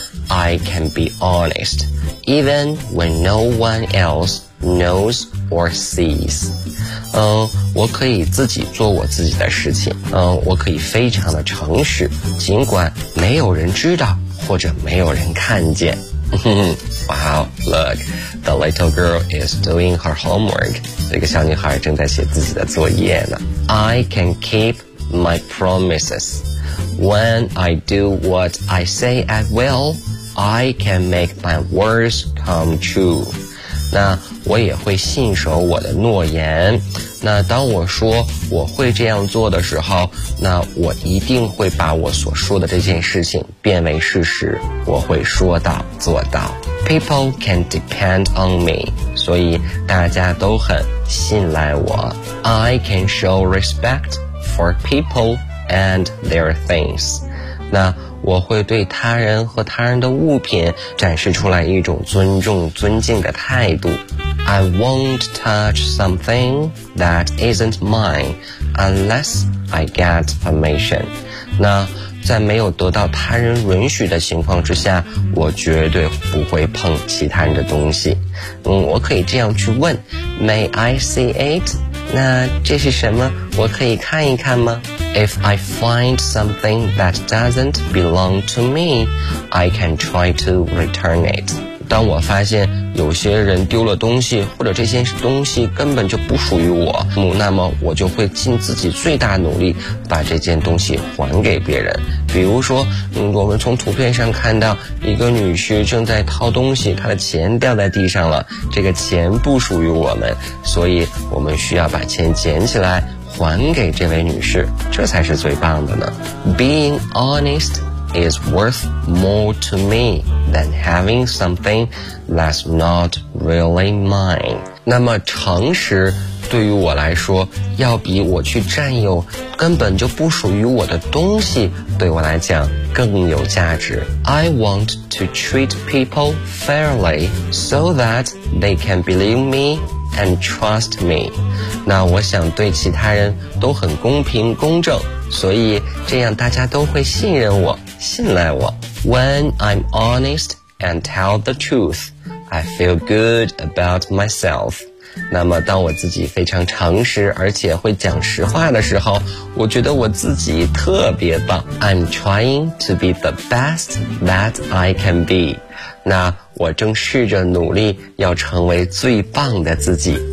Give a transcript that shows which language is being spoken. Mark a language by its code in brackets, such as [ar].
[en] I can be honest even when no one else knows or sees. [zh] 我可以自己做我自己的事情，我可以非常的诚实，尽管没有人知道或者没有人看见。 [en] Wow, look, the little girl is doing her homework. [zh] 这个小女孩正在写自己的作业呢。 [en] I can keep my promises. When I do what I say I will, I can make my words come true. [zh] 那我也会信守我的诺言，那当我说我会这样做的时候，那我一定会把我所说的这件事情变为事实，我会说到做到。 [en] People can depend on me, [zh] 所以大家都很信赖我。 [en] I can show respect for people and their things. [zh] 那我会对他人和他人的物品展示出来一种尊重尊敬的态度。 [en] I won't touch something that isn't mine unless I get permission. [zh] 那在没有得到他人允许的情况之下，我绝对不会碰其他人的东西。我可以这样去问， [en] May I see it? [zh] 那这是什么？我可以看一看吗？ [en] If I find something that doesn't belong to me, I can try to return it. [zh] 当我发现有些人丢了东西，或者这些东西根本就不属于我，那么我就会尽自己最大努力把这件东西还给别人。比如说我们从图片上看到一个女婿正在掏东西，她的钱掉在地上了，这个钱不属于我们，所以我们需要把钱捡起来还给这位女士，这才是最棒的呢。 [en] Being honest is worth more to me than having something that's not really mine. [zh] 那么诚实对于我来说要比我去占有根本就不属于我的东西对我来讲更有价值。 [en] I want to treat people fairly so that they can believe me and trust me. [zh] 那我想对其他人都很公平公正，所以这样大家都会信任我，信赖我。 [en] When I'm honest and tell the truth, I feel good about myself. [zh] 那么当我自己非常诚实而且会讲实话的时候，我觉得我自己特别棒。 [en] I'm trying to be the best that I can be. [zh] 那我正试着努力要成为最棒的自己。